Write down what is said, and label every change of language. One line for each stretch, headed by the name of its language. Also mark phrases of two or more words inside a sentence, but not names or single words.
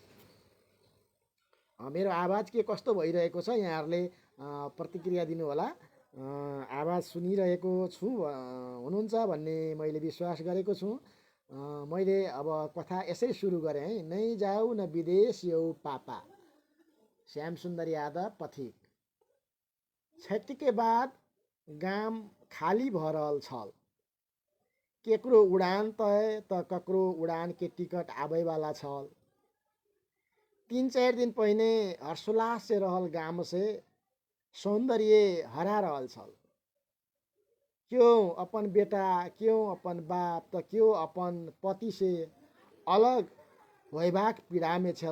Nepali: मेरो आवाज के कस्तो भइरहेको छ यहाँहरूले प्रतिक्रिया दिनुहोला। आवाज सुनिरहेको छु हुनुहुन्छ भन्ने मैले विश्वास गरेको छु। मैले अब कथा यसरी सुरु गरेँ है।
Maithili: नै जाऊ न विदेश यो पापा, श्यामसुन्दर यादव पथिक। क्षति के बाद गाम खाली भरल छल, केकरो उडान तय त ककरो उडान के टिकट आबैवाला छल। 3-4 दिन पहिने हर्षोल्लास से रहल गाम से सौंदर्य हरा रहल छल। क्यों अपन बेटा, क्यों अपन बाप, त क्यों अपन पति से अलग होइबाक पीड़ा में छल।